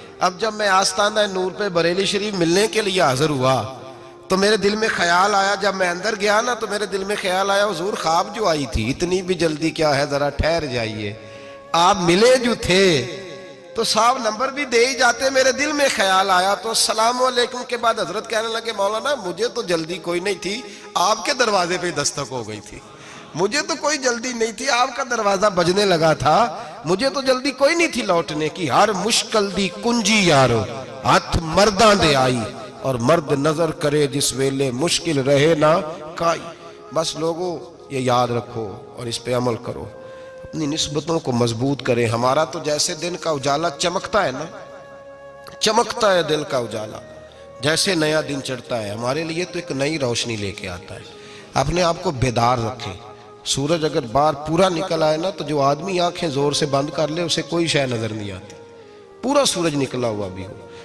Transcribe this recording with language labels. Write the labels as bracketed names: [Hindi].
[Urdu] اب جب میں آستانہ نور پہ بریلی شریف ملنے کے لیے حاضر ہوا تو میرے دل میں خیال آیا, جب میں اندر گیا نا تو میرے دل میں خیال آیا حضور خواب جو آئی تھی اتنی بھی جلدی کیا ہے, ذرا ٹھہر جائیے, آپ ملے جو تھے تو صاحب نمبر بھی دے ہی جاتے. میرے دل میں خیال آیا تو السلام علیکم کے بعد حضرت کہنے لگے مولانا مجھے تو جلدی کوئی نہیں تھی, آپ کے دروازے پہ دستک ہو گئی تھی, مجھے تو کوئی جلدی نہیں تھی, آپ کا دروازہ بجنے لگا تھا, مجھے تو جلدی کوئی نہیں تھی لوٹنے کی. [Punjabi] ہر مشکل دی کنجی یارو ہاتھ مرداں دے آئی, اور مرد نظر کرے جس ویلے مشکل رہے نہ کائی. [Urdu] بس لوگوں یہ یاد رکھو اور اس پہ عمل کرو, اپنی نسبتوں کو مضبوط کریں. ہمارا تو جیسے دن کا اجالا چمکتا ہے نا, چمکتا ہے دل کا اجالا, جیسے نیا دن چڑھتا ہے ہمارے لیے تو ایک نئی روشنی لے کے آتا ہے. اپنے آپ کو بیدار رکھیں. سورج اگر باہر پورا نکل آئے نا تو جو آدمی آنکھیں زور سے بند کر لے اسے کوئی شے نظر نہیں آتی, پورا سورج نکلا ہوا بھی ہو.